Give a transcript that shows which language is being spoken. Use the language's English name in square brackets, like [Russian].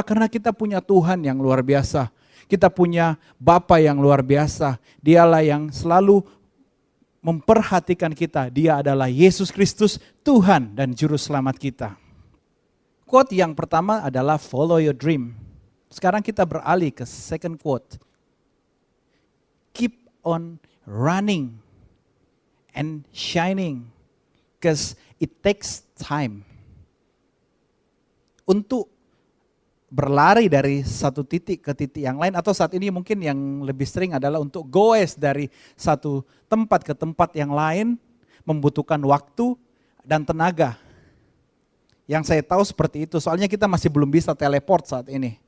[Indonesian] Karena kita punya Tuhan yang luar biasa. Kita punya Bapa yang luar biasa. Dialah yang selalu memperhatikan kita. Dia adalah Yesus Kristus, Tuhan dan Juru Selamat kita. Quote yang pertama adalah [English] follow your dream. [Indonesian] Sekarang kita beralih ke [English] second quote. Keep on running and shining because it takes time. [Indonesian] Untuk berlari dari satu titik ke titik yang lain, atau saat ini mungkin yang lebih sering adalah untuk goes dari satu tempat ke tempat yang lain, membutuhkan waktu dan tenaga. Yang saya tahu seperti itu, soalnya kita masih belum bisa teleport saat ini.